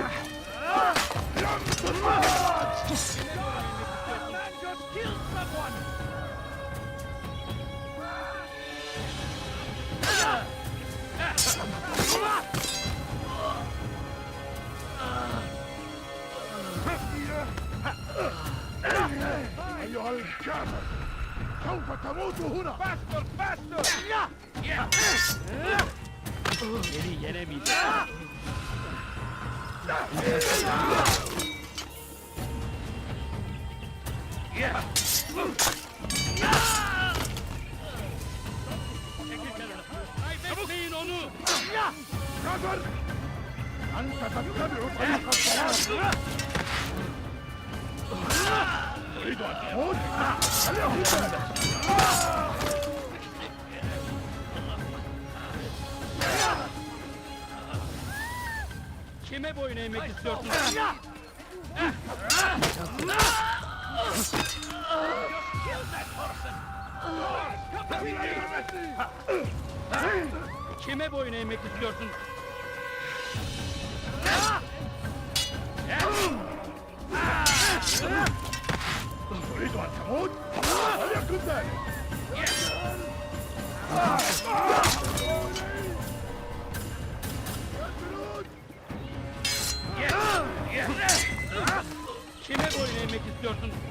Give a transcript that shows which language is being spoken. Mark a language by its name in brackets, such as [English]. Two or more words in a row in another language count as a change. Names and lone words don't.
[English] Just kill someone. [Arabic] أيها الكافر سوف تموت هنا. [English] Faster, faster. [Turkish] Beni yenemeyecek. Kaybetmeyin onu. Kadir! [Arabic] أنت تتبع طريق الضلال. تريد أن تموت؟ هل يهون ذلك؟ [Turkish] Kime boyun eğmek istiyorsun? Kime boyun eğmek istiyorsun? [Arabic] تريد أن تموت؟ هل يكن ذلك؟ [Turkish] Kime boyun eğmek istiyorsun?